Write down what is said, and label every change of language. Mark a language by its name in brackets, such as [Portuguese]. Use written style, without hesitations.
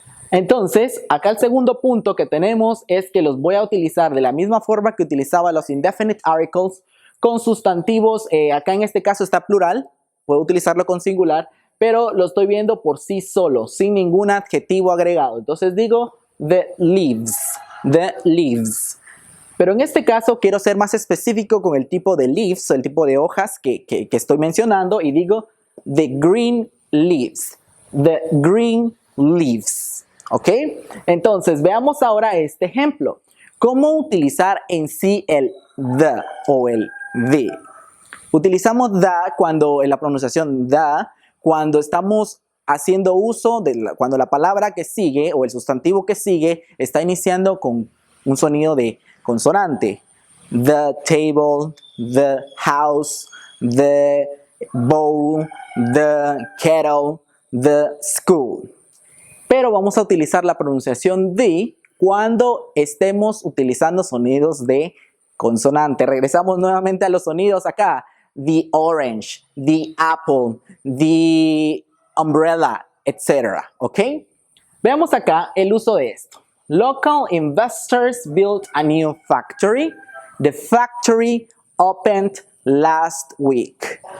[Spanish] Entonces, acá el segundo punto que tenemos es que los voy a utilizar de la misma forma que utilizaba los [English] indefinite articles [Spanish] con sustantivos. Acá en este caso está plural, puedo utilizarlo con singular, pero lo estoy viendo por sí solo, sin ningún adjetivo agregado. Entonces digo [English] the leaves, the leaves. [Spanish] Pero en este caso quiero ser más específico con el tipo de leaves, el tipo de hojas que estoy mencionando y digo [English] the green leaves, the green leaves. [Spanish] ¿Ok? Entonces veamos ahora este ejemplo. ¿Cómo utilizar en sí el the o el the? Utilizamos the cuando en la pronunciación the, cuando estamos haciendo uso de cuando la palabra que sigue o el sustantivo que sigue está iniciando con un sonido de consonante. [English] The table, the house, the bowl, the kettle, the school. [Spanish] Pero vamos a utilizar la pronunciación the cuando estemos utilizando sonidos de consonante. Regresamos nuevamente a los sonidos acá. [English] The orange, the apple, the umbrella, [Spanish] etc. ¿Ok? Veamos acá el uso de esto. [English] Local investors built a new factory. The factory opened last week.